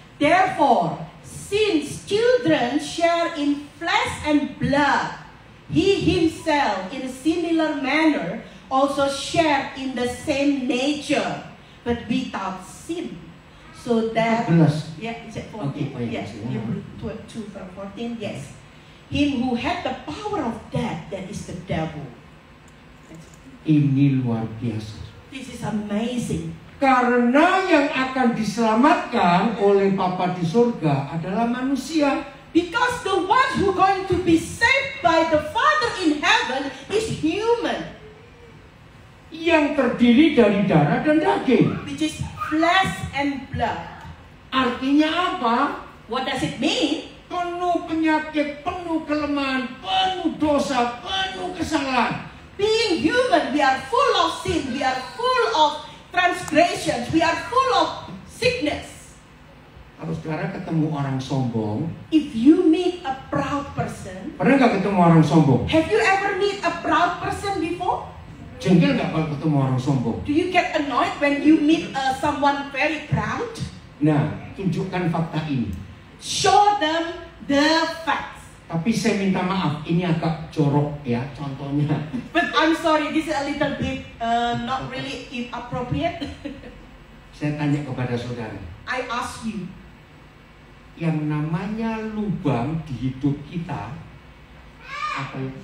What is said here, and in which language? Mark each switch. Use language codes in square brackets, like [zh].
[en] Therefore, since children share in flesh and blood, he himself in a similar manner also shared in the same nature, but without sin. So that, 14. yeah, is it 14? Okay, oh yeah, Yes, yeah. Hebrew 2 from 14, yes. Him who had the power of death, that is the devil. [id] Ini luar biasa. [en] This is amazing. [id] Karena yang akan diselamatkan oleh Bapa di surga adalah manusia. [en] Because the one who going to be saved by the Father in heaven is human, [id] Yang terdiri dari darah dan daging. [en] which is flesh and blood. [id] Artinya apa? [en] What does it mean? [id] Penuh penyakit, penuh kelemahan, penuh dosa, penuh kesalahan. [en] Being human, we are full of sin, we are full of transgressions, we are full of sickness. [id] Kalau saudara ketemu orang sombong, [en] If you meet a proud person, [id] pernah nggak ketemu orang sombong? [en] have you ever meet a proud person before? [id] Jengkel nggak kalau ketemu orang sombong? [en] Do you get annoyed when you meet someone very proud? [id] Nah, tunjukkan fakta ini. [en] Show them the facts. [id] Tapi saya minta maaf, ini agak jorok ya contohnya. [en] But I'm sorry, this is a little bit not really inappropriate. [id] Saya tanya kepada saudara, [en] I ask you, [id] yang namanya lubang di hidup kita, apa ya?